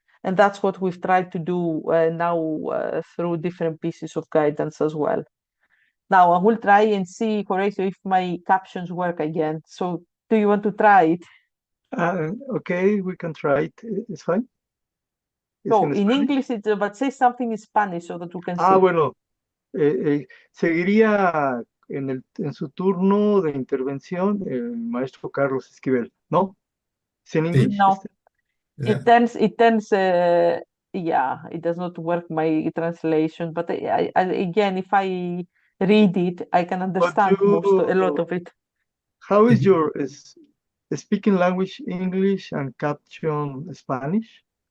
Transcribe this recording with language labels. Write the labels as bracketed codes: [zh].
[en] And that's what we've tried to do now through different pieces of guidance as well. Now I will try and see, Horatio, if my captions work again. So do you want to try it? Okay, we can try it. It's fine. It's So in in Spanish. English, but say something in Spanish so that we can see. [es] Bueno, seguiría en su turno de intervención el maestro Carlos Esquivel, ¿no? ¿Es en English? [en] No, Yeah. it turns, yeah, it does not work, my translation, but again, if I read it, I can understand a lot of it. How is your speaking language English and caption Spanish?